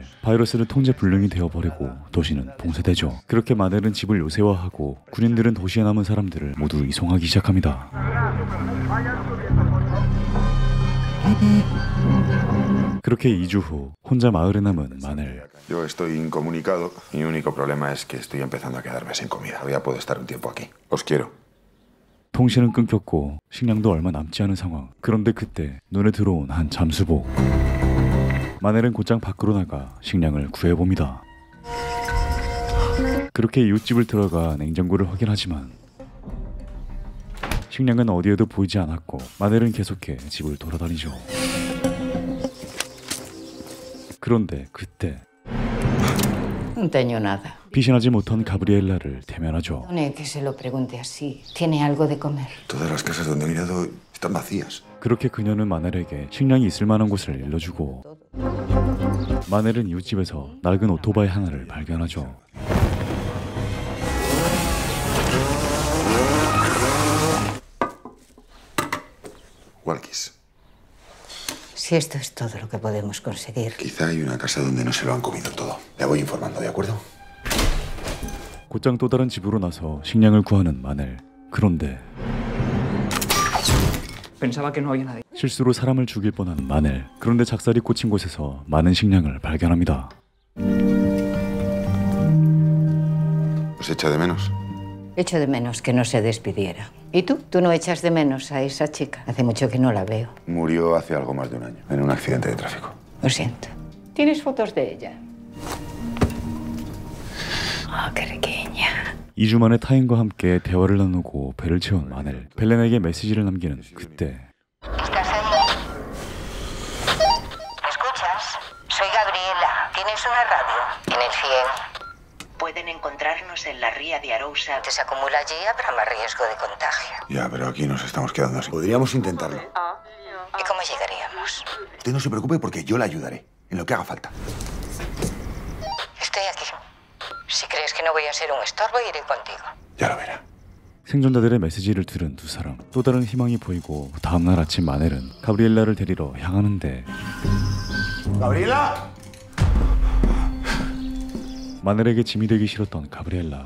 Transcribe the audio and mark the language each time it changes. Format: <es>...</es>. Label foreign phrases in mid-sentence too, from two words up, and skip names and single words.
<ko>바이러스는 통제 불능이 되어버리고 도시는 봉쇄되죠. 그렇게 마넬은 집을 요새화하고 군인들은 도시에 남은 사람들을 모두 이송하기 시작합니다. 그렇게 2주 후 혼자 마을에 남은 마넬.</ko> <es>Yo estoy incomunicado. Mi único problema es que estoy empezando a quedarme sin comida. Todavía puedo estar un tiempo aquí. Os quiero.</es> <ko>통신은 끊겼고 식량도 얼마 남지 않은 상황. 그런데 그때 눈에 들어온 한 잠수복. 마넬은 곧장 밖으로 나가 식량을 구해봅니다. 그렇게 이웃집을 들어가 냉장고를 확인하지만 식량은 어디에도 보이지 않았고 마넬은 계속해 집을 돌아다니죠. 그런데 그때</ko> <es>No tengo nada.</es> <ko>피신하지 못한 가브리엘라를 대면하죠.</ko> <es>Perdone que se lo pregunte así. ¿Tiene algo de comer? Todas las casas donde he mirado están vacías.</es> <ko>그렇게 그녀는 마넬에게 식량이 있을 만한 곳을 일러주고 마넬은 이웃집에서 낡은 오토바이 하나를 발견하죠.</ko> <es>Walkies. Si esto es todo lo que podemos conseguir. Quizá hay una casa donde no se lo han comido todo. Le voy informando, ¿de acuerdo?</es> <ko>곧장 또 다른 집으로 나서 식량을 구하는 마넬. 그런데</ko> <es>Pensaba que no había nadie.</es> <ko>실수로 사람을 죽일 뻔한 마넬. 그런데 작살이 꽂힌 곳에서 많은 식량을 발견합니다.</ko> <es>¿Os echa de menos? Echo de menos que no se despidiera. ¿Y tú? ¿Tú no echas de menos a esa chica? Hace mucho que no la veo. Murió hace algo más de un año, en un accidente de tráfico. Lo siento. ¿Tienes fotos de ella?</es> <ko>아, 그러게냐. 2주 만에 타인과 함께 대화를 나누고 배를 채운 마넬. 벨렌에게 메시지를 남기는 그때</ko> <es>¿Escuchas? Soy Gabriela. ¿Tienes una radio? En el 100. Pueden encontrarnos en la ría de Arousa. Si se acumula allí, habrá más riesgo de contagio. Ya, pero aquí nos estamos quedando así. Podríamos intentarlo. ¿Y cómo llegaríamos? Usted no se preocupe porque yo la ayudaré, en lo que haga falta. Estoy aquí. Si crees que no voy a ser un estorbo, iré contigo. Ya lo verá.</es> <ko>생존자들의 메시지를 들은 두 사람. 또 다른 희망이 보이고 다음날 아침 마넬은 가브리엘라를 데리러 향하는데</ko> <es>¡Gabriela!</es> <ko>마넬에게 짐이 되기 싫었던 가브리엘라.</ko>